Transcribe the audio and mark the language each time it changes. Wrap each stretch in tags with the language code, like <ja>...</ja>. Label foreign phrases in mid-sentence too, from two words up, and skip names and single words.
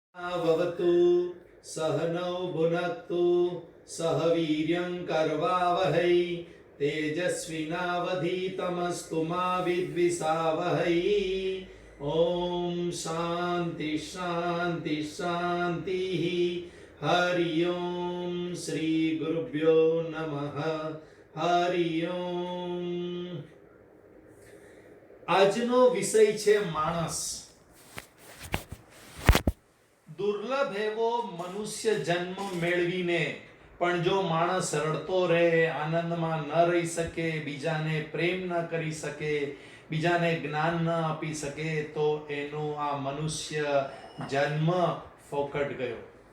<sa>भवतु सहनौ भुनक्तु सह वीर्यं करवावहै तेजस्विनावधीतमस्तु मा विद्विषावहै। ओम शांति शांति शांति। हरि ओम श्री गुरुभ्यो नमः। हरि ओम।</sa> <gu>આજનો વિષય છે માણસ। દુર્લભ એવો મનુષ્ય જન્મ મેળવીને પણ જો માણસ રડતો રહે, આનંદમાં ન રહી શકે, બીજાને પ્રેમ ન કરી શકે, બીજાને જ્ઞાન ન આપી શકે, તો એનો આ મનુષ્ય જન્મ ફોકટ ગયો।</gu>